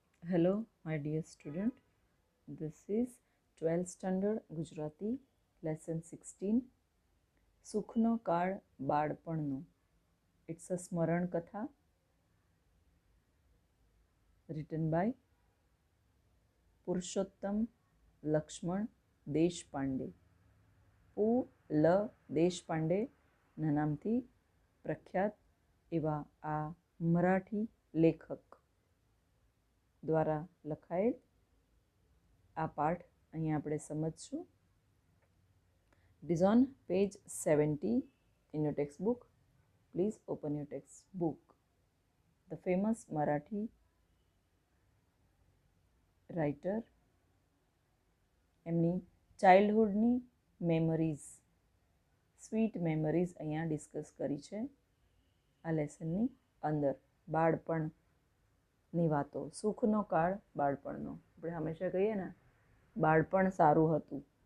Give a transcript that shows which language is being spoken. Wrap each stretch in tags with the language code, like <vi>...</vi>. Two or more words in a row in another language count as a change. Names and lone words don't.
<en>Hello, my dear student. This is 12th standard Gujarati lesson 16.</en> <gu>સુખનો કાળ બાળપણનો.</gu> <en>It's a</en> <gu>સ્મરણ કથા</gu> <en>written by પુરુષોત્તમ લક્ષ્મણ દેશપાંડે.</en> <gu>પુ.લ. દેશપાંડેના નામથી પ્રખ્યાત એવા આ મરાઠી લેખક દ્વારા લખાયેલ આ પાઠ અહીંયા આપણે સમજશું.</gu> <en>It is on page 70 in your textbook. Please open your textbook. The famous Marathi writer,</en> <gu>એમની</gu> <en>childhoodની memories, sweet memories</en> <gu>અહીંયા ડિસ્કસ કરી છે આ લેસનની અંદર. બાળપણની વાતો, સુખનો કાળ બાળપણનો. આપણે હંમેશા કહીએ ને બાળપણ સારું હતું.</gu>